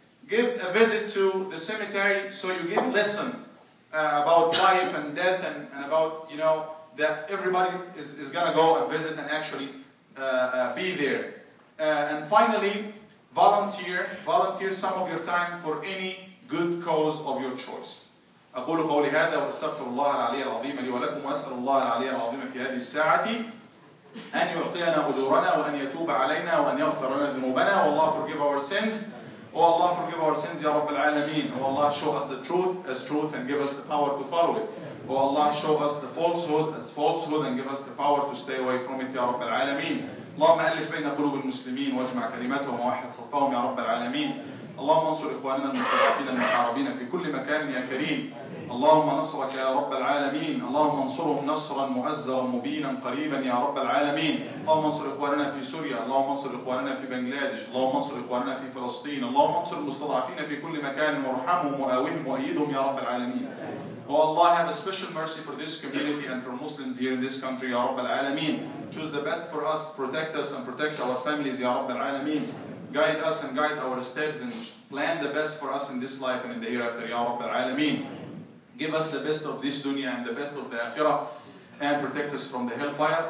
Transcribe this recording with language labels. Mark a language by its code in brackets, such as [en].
[en] Give a visit to the cemetery so you get lesson about life and death and about, that everybody is going to go and visit and actually be there. And finally, volunteer some of your time for any good cause of your choice. [ar] أقول قولي هذا وأستغفر الله العلي العظيم لي ولكم وأسأل الله العلي العظيم في هذه الساعة أن يعطينا أجورنا وأن يتوب علينا وأن يغفر لنا ذنوبنا. والله [en] forgive our sins. Oh Allah, forgive our sins, Ya Rabbil Alameen. Oh Allah, show us the truth as truth and give us the power to follow it. Oh Allah, show us the falsehood as falsehood and give us the power to stay away from it, Ya Rabbil Alameen. [ar] اللهم ألف بين قلوب المسلمين واجمع كلماتهم ووحد صفهم يا رب العالمين. اللهم انصر إخواننا المستضعفين المحاربين في كل مكان يا كريم. اللهم نصرك يا رب العالمين. اللهم انصرهم نصرا مؤزرا مبينا قريبا يا رب العالمين. اللهم انصر إخواننا في سوريا. اللهم انصر إخواننا في بنغلاديش. اللهم انصر إخواننا في فلسطين. اللهم انصر المستضعفين في كل مكان وارحمهم وآوهم وأيدهم يا رب العالمين. [en] Oh Allah, have a special mercy for this community and for Muslims here in this country, Ya Rabb al-Alameen. Choose the best for us, protect us and protect our families, Ya Rabb al-Alameen. Guide us and guide our steps and plan the best for us in this life and in the hereafter, Ya Rabb al-Alameen. Give us the best of this dunya and the best of the akhirah and protect us from the hellfire.